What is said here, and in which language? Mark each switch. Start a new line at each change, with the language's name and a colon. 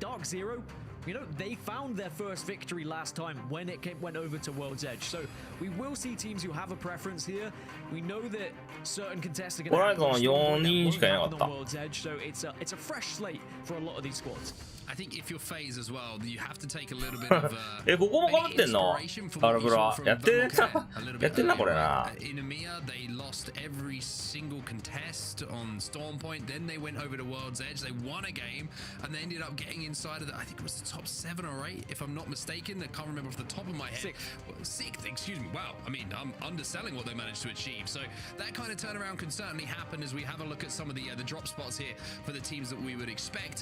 English: Dark Zero, you know, they found their first victory last time when it went over to World's Edge. So we will see teams who have a preference here. We know that certain contests are going to happen on World's Edge, so it's a fresh slate for a lot of these squads. I think if you're FaZe as well, you have to take a little bit of
Japanese: ここも被ってんのアルブラやってるやってんなこれな
English: In EMEA, they lost every single contest on Stormpoint. Then they went over to World's Edge. They won a game, and they ended up getting inside of the, I think it was the top 7 or 8, if I'm not mistaken. I can't remember off the top of my head. 6th, excuse me. Wow. I mean, I'm underselling what they managed to achieve. So that kind of turnaround can certainly happen as we have a look at some of the drop spots here for the teams that we would expect.